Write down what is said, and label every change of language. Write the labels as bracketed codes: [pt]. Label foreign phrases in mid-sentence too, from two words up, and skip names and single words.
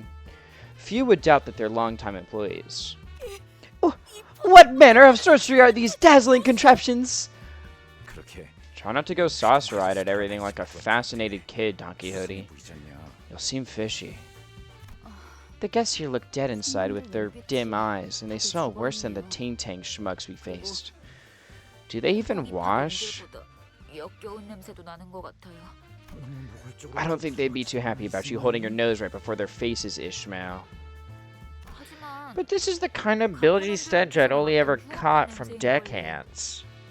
[en] Few would doubt that they're longtime employees. Oh, what manner of sorcery are these dazzling contraptions? Try not to go saucer-eyed at everything like a fascinated kid, Don Quixote. You'll seem fishy. The guests here look dead inside with their dim eyes, and they smell worse than the ting-tang schmucks we faced. Do they even wash? I don't think they'd be too happy about you holding your nose right before their faces, Ishmael. But this is the kind of bilgy stench I'd only ever caught from deckhands.